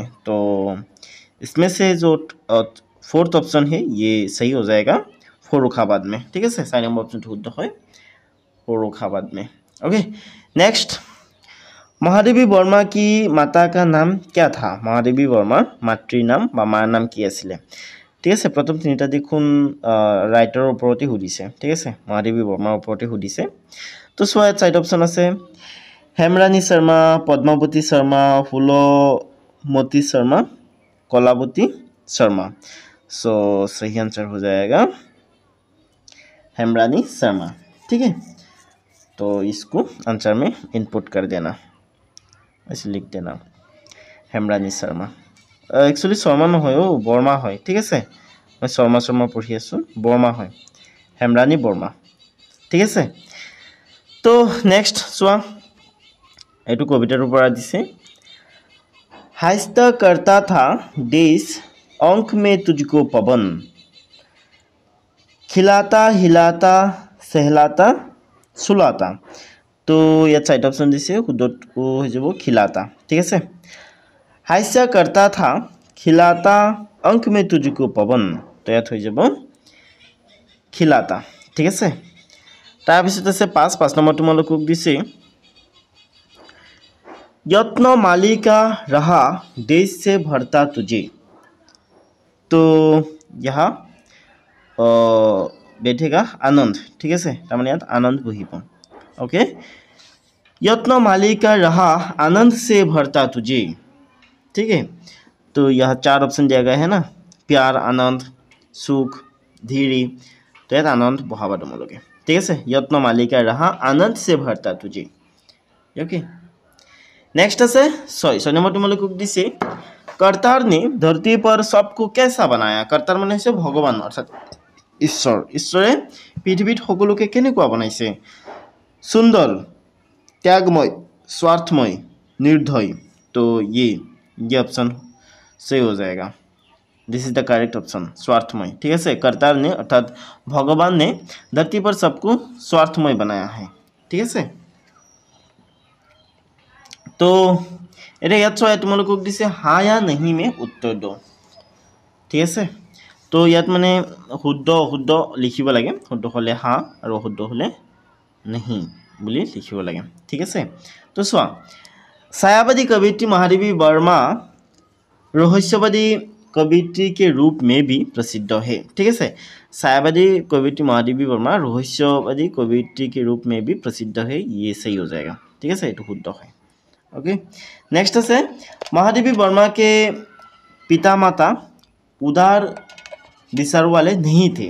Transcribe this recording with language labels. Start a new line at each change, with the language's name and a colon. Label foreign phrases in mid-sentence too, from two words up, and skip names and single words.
Hindi: तो इसमें से जो 4th ऑप्शन है ये सही हो जाएगा, फर्रुखाबाद में। ठीक है, 4 नंबर ऑप्शन शुद्ध है फर्रुखाबाद में। ओके, नेक्स्ट, महादेवी वर्मा की माता का नाम क्या था।
Assamese: महादेवी वर्मा
Hindi: मातृ नाम
Assamese: বা মাৰ নাম কি আছিলে। ঠিক আছে, প্ৰথম 3টা দেখোন ৰাইটাৰৰ ওপৰতে সুধিছে। ঠিক আছে, মহাদেৱী বৰ্মাৰ ওপৰতে সুধিছে। তো চোৱা ইয়াত 4টা অপশ্যন আছে,
Hindi: हेमरानी शर्मा, पद्मावती शर्मा, फूलोमती शर्मा, कलावती शर्मा। सो सही आंसर हो जाएगा हेमरानी शर्मा। ठीक है, तो इसको आंसर में इनपुट कर देना, ऐसे लिख देना हेमरानी शर्मा।
Assamese: एक्चुअली शर्मा নহয় बर्मा হয়। ঠিক আছে, মই শৰ্মা পঢ়ি आছো, बर्मा হয়, हेमरानी बर्मा। ठीक আছে, तो नेक्स्ट चुआ এইটো কবিতাৰ পৰা দিছে,
Hindi: हाइस्ता करता था देश अंक में तुझको पवन, खिलाता हिलाता सहलाता सुलाता।
Assamese: तो ইয়াত 4টা অপশ্যন দিছে, শুদ্ধটো হৈ যাব खिलाता। ঠিক আছে,
Hindi: हाइस्ता करता था खिलाता अंक में तुझको पवन,
Assamese: তো ইয়াত হৈ যাব खिलाता। ঠিক আছে, তাৰপিছত আছে 5 নম্বৰ তোমালোকক দিছে,
Hindi: यत्न मालिका रहा देश से भरता तुझे। तो यहाँ बैठेगा आनंद। ठीक है,
Assamese: তাৰমানে ইয়াত আনন্দ বহিব।
Hindi: ओके, यत्न मालिका रहा आनंद से भरता तुझे। ठीक है, तो यह 4 ऑप्शन दिया गया है ना, प्यार, आनंद, सुख, धीरे।
Assamese: তো ইয়াত আনন্দ বহুৱাবা তোমালোকে।
Hindi: ठीक है, यत्न मालिका रहा आनंद से भरता तुझे।
English: okay, next
Assamese: আছে 6 নম্বৰ তোমালোকক দিছে,
Hindi: कर्तार ने धरती पर सबको कैसा बनाया।
Assamese: कर्तार মানে হৈছে ভগৱান অৰ্থাৎ ঈশ্বৰ। ঈশ্বৰে পৃথিৱীত সকলোকে কেনেকুৱা বনাইছে।
Hindi: सुंदर, त्यागमय, स्वार्थमय, निर्दय। तो ये ऑप्शन सही हो जाएगा।
English: this is the correct option,
Hindi: स्वार्थमय। ठीक है, कर्ता ने अर्थात भगवान ने धरती पर सबको स्वार्थमय बनाया है। ठीक है,
Assamese: तो এতিয়া ইয়াত চোৱা তোমালোকক দিছে
Hindi: हा या नहीं में उत्तर दो।
Assamese: ঠিক আছে, তো ইয়াত মানে শুদ্ধ অশুদ্ধ লিখিব লাগে। শুদ্ধ হ'লে হা আৰু অশুদ্ধ হ'লে नहीं বুলি লিখিব লাগে। ঠিক আছে, তো চোৱা
Hindi: ছায়াবাদী कवियत्री महादेवी वर्मा रहस्यवादी कवियत्री के रूप में भी प्रसिद्ध है। ठीक है, छायावादी कवियत्री महादेवी वर्मा रहस्यवादी कवियत्री के रूप में भी प्रसिद्ध है। ये सही हो जाएगा। ठीक है, ये शुद्ध है। ओके, नेक्स्ट है महादेवी वर्मा के पिता माता उदार विचार वाले नहीं थे।